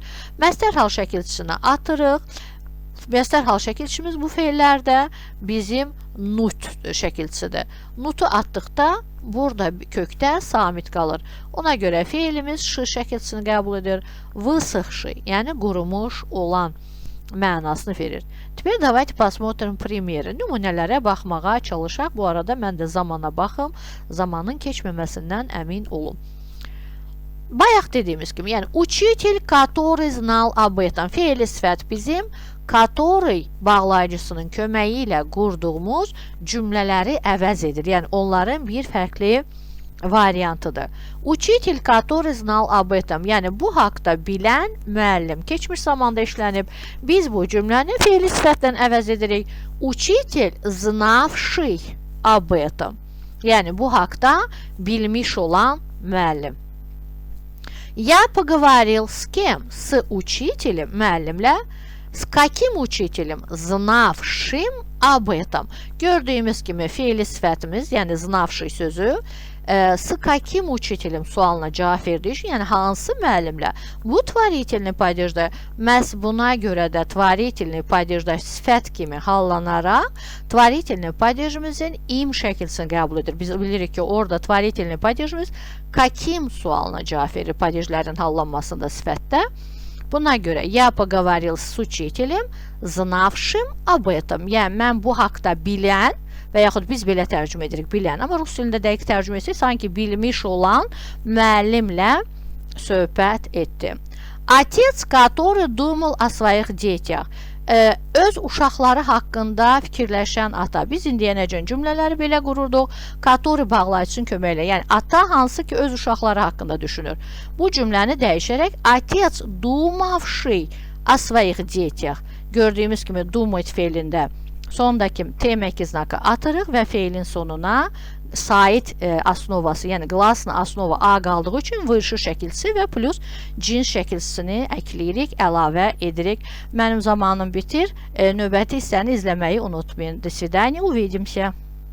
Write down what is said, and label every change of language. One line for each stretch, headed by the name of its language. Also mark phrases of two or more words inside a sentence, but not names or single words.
Azerbaijani: Məstər hal şəkilçisini atırıq. Məstər hal şəkilçimiz bu feillərdə bizim nut şəkilçisidir. Nutu atdıqda burada kökdə samit qalır. Ona görə feilimiz ş şəkilçisini qəbul edir. Vısıxşı, yəni qurumuş olan mənasını verir.
Russian: Теперь давайте посмотрим примеры.
Azerbaijani: Nümunələrə baxmağa çalışaq. Bu arada mən də zamana baxım. Zamanın keçməməsindən əmin olum. Bayaq dediyimiz kimi, yəni
Russian: учитель, который знал об этом.
Azerbaijani: Feili sifət bizim который bağlayıcısının köməyi ilə qurduğumuz cümlələri əvəz edir. Yəni, onların bir fərqli variantıdır.
Russian: Учитель, который знал об этом.
Azerbaijani: Yəni, bu haqda bilən müəllim keçmiş zamanda işlənib. Biz bu cümləni feili sifətdən əvəz edirik.
Russian: Учитель, знавший об этом.
Azerbaijani: Yəni, bu haqda bilmiş olan müəllim.
Russian: Я поговорил с кем? С учителем, müəllimlə. С каким учителем? Знавшим об этом.
Azerbaijani: Gördüyümüz kimi feili sifətimiz, yəni знавший sözü,
Russian: с каким учителем
Azerbaijani: sualına cavab verdiyi üçün, yəni hansı müəllimlə? Bu
Russian: tvarительный падежdə,
Azerbaijani: məhz buna görə də
Russian: tvarительный падежdə
Azerbaijani: sifət kimi hallanaraq,
Russian: tvarительный падежimizin
Azerbaijani: im şəkilsini qəbul edir. Biz bilirik ki, orada
Russian: tvarительный падежimiz
Azerbaijani: каким sualına cavab verir падежlərin hallanmasında sifətdə. Buna görə
Russian: я поговорил с учителем, знавшим об этом.
Azerbaijani: Yəni, mən bu haqda bilən və yaxud biz belə tərcümə edirik, bilən. Amma rus dilində dəqiq tərcümə etsək, sanki bilmiş olan müəllimlə söhbət etdi.
Russian: Отец, который думал о своих детях.
Azerbaijani: Öz uşaqları haqqında fikirləşən ata. Biz indiyənəcən cümlələri belə qururduq. Который bağlayıcısının köməyi ilə. Yəni, ata hansı ki, öz uşaqları haqqında düşünür. Bu cümləni dəyişərək
Russian: Отец, думавший о своих детях.
Azerbaijani: Gördüyümüz kimi думать feilində sondakı T-məki znakı atırıq və feilin sonuna sait asnovası, yəni
Russian: гласная основа
Azerbaijani: A qaldığı üçün vırşı şəkilçisi və plus cins şəkilçisini əkləyirik, əlavə edirik. Mənim zamanım bitir. Növbəti hissəni izləməyi unutmayın.
Russian: До свидания, увидимся.